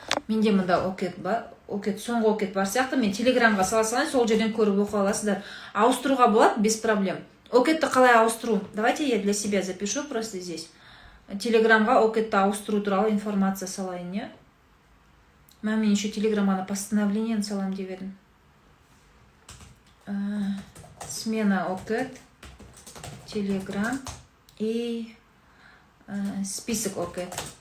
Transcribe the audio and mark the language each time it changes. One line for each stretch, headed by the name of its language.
Kazakh: Менде мұнда ОКЕД бар. Соңғы ОКЕД бар сияқты, мен телеграмға саласалайын, сол жерден көріп оқы аласыздар. Ауыстыруға болады,
Russian: без проблем.
Kazakh: ОКЕДті қалай ауыстыру?
Russian: Давайте я для себя запишу просто здесь.
Kazakh: Телеграмға ОКЕДті ауыстыру туралы информация салайын, не? Мен еще телеграмға постановление салам деп едім.
Russian: Смена ОКЕД, телеграм и список ОКЕД.